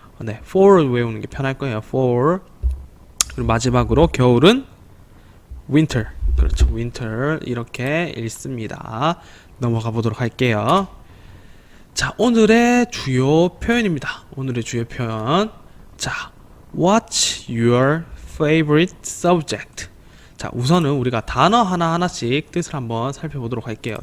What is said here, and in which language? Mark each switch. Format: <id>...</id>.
<ko>네, fall을 외우는 게 편할 거예요.</ko> <en>fall.</en> <ko>그리고 마지막으로 겨울은 winter. 그렇죠. winter. 이렇게 읽습니다. 넘어가 보도록 할게요. 자, 오늘의 주요 표현입니다. 오늘의 주요 표현.</ko> <en>자, what's your favorite subject?</en> <ko>자, 우선은 우리가 단어 하나하나씩 뜻을 한번 살펴보도록 할게요.</ko>